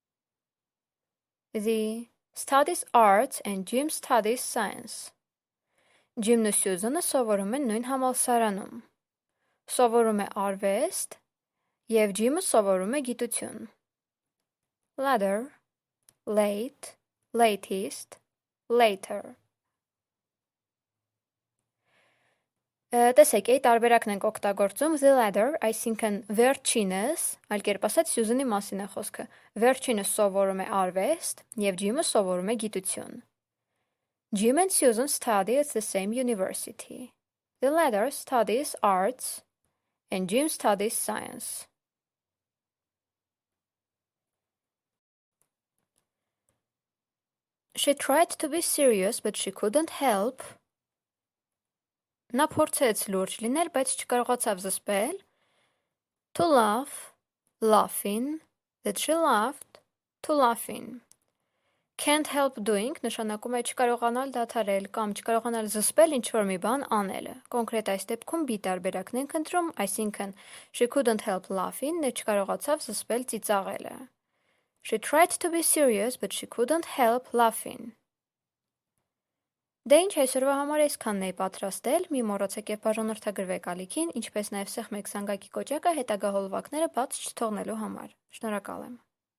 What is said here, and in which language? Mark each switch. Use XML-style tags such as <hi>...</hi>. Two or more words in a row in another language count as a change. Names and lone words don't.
<en>The studies arts and Jim studies science.</en> <hy>Jim-ն ու Susan-ը սովորում են նույն համալսարանում։ Սովորում է արվեստ և Jim-ը սովորում է գիտություն։</hy> <en>Later, late, latest, later.</en> <hy>Տեսեք, այդ տարբերակն ենք օգտագործում</hy> <en>the latter,</en> <hy>այսինքն վերջինս, այլ կերպ ասած Susan-ի մասին է խոսքը։ Վերջինս սովորում է արվեստ և Jim-ը սովորում է գիտություն։</hy> <en>Jim and Susan study at the same university. The latter studies arts and Jim studies science. She tried to be serious, but she couldn't help.</en> <hy>Նա փորձեց լուրջ լինել, բայց չկարողացավ զսպել։</hy> <en>To laugh, laughing, that she laughed, to laughing. Can't help doing</en> <hy>նշանակում է չկարողանալ դադարել կամ չկարողանալ զսպել ինչ-որ մի բան անելը։ Կոնկրետ այս դեպքում B տարբերակն ենք ընտրում, այսինքն</hy> <en>she couldn't help laughing,</en> <hy>նա չկարողացավ զսպել ծիծաղելը։</hy> <en>She tried to be serious, but she couldn't help laughing.</en> <hy>Դե ինչ այսօրվա համար այսքանն էի պատրաստել, մի մոռացեք և բաժանորդագրվեք ալիքին, ինչպես նաև սեղմեք զանգակի կոճակը հետագա հոլովակները բաց չթողնելու համար։ Շնորհակալ եմ։</hy>